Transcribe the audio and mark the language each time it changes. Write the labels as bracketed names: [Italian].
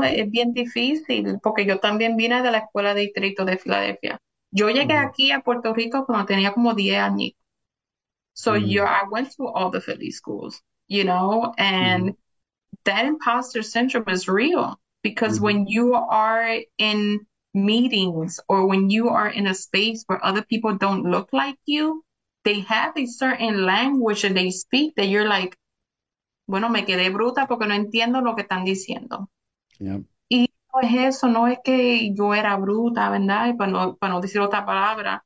[Spanish] Es bien difícil, porque yo también vine de la escuela de distrito de Filadelfia. Yo llegué aquí a Puerto Rico cuando tenía como 10 años. [English] So I went to all the Philly schools, and that imposter syndrome is real. Because when you are in meetings or when you are in a space where other people don't look like you, they have a certain language that they speak that you're like, [Spanish] bueno, me quedé bruta porque no entiendo lo que están diciendo. Y no es eso, no es que yo era bruta, ¿verdad? Y para no decir otra palabra,